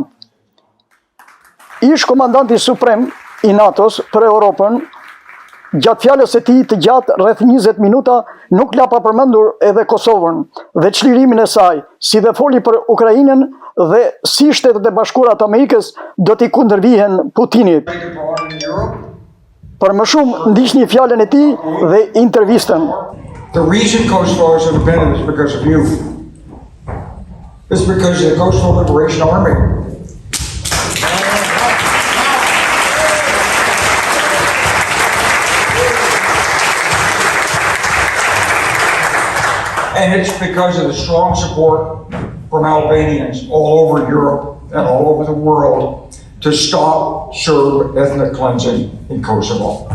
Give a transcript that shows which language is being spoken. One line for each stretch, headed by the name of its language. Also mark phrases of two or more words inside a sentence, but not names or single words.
Albanian: Ish komandanti suprem I NATO-s për Europën, gjatë fjalës së tij të gjatë rreth 20 minuta nuk la pa përmendur edhe Kosovën dhe çlirimin e saj, si dhe foli për Ukrainën dhe si Shtetet e Bashkuara të Amerikës do t'i kundërvihen Putinit. Për më shumë ndiqni fjalën e tij dhe intervistën.
English: The reason Kosovo is independent is because of you. It's because of the Kosovo Liberation Army. And it's because of the strong support from Albanians all over Europe and all over the world to stop Serb ethnic cleansing in Kosovo.